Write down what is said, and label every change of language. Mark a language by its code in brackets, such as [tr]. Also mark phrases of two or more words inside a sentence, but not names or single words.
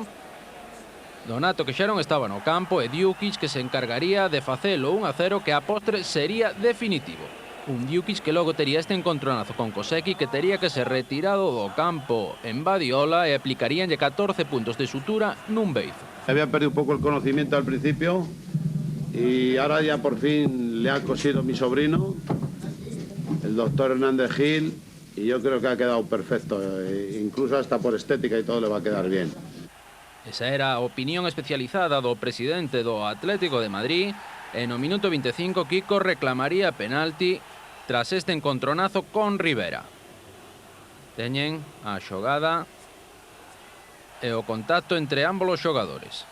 [gl] Donato que xa non estaba no campo e Djukic que se encargaría de facelo 1-0 que a postre sería definitivo. Un Djukic que logo tería este encontronazo con Koseki que tería que ser retirado do campo en Badiola e aplicaríanlle 14 puntos de sutura nun beizo. [es] Había perdido un poco el conocimiento al principio y ahora ya por fin le ha cosido mi sobrino, el doctor Hernández Gil, y yo creo que ha quedado perfecto, incluso hasta por estética y todo le va a quedar bien. [gl] Esa era a opinión especializada do presidente do Atlético de Madrid e no minuto 25 Kiko reclamaría penalti tras este encontronazo con Rivera. Teñen a xogada e o contacto entre ambos os xogadores.